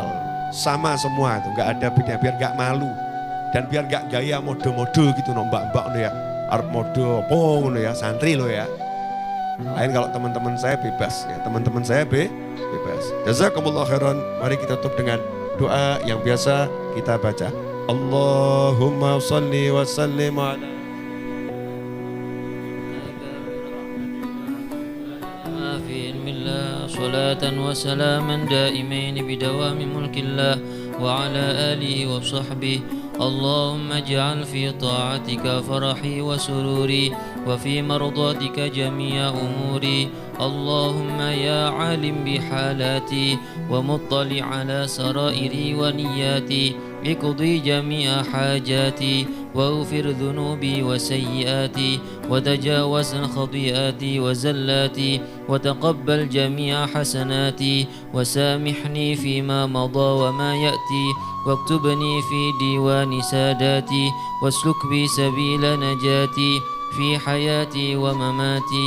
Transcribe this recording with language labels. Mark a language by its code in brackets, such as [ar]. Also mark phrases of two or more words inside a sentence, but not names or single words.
[id] Sama semua itu, nggak ada beda, biar nggak malu. Dan biar nggak gaya mode-mode gitu, mbak-mbak ya. Art mode apa ya, santri lo ya. Lain kalau teman-teman saya bebas ya, teman-teman saya bebas. [ar] جزاكم الله خيرا. [id] Mari kita tutup dengan doa yang biasa kita baca. [ar] اللهم صل وسلم على صلاة وسلاما دائمين بدوام ملك الله وعلى آله وصحبه. اللهم اجعل في طاعتك فرحي وسروري، وفي مرضاتك جميع أموري. اللهم يا عالم بحالاتي ومطلع على سرائري ونياتي، اقضي جميع حاجاتي واغفر ذنوبي وسيئاتي وتجاوز خطيئاتي وزلاتي، وتقبل جميع حسناتي وسامحني فيما مضى وما يأتي، واكتبني في ديوان ساداتي، واسلك بي سبيل نجاتي في حياتي ومماتي.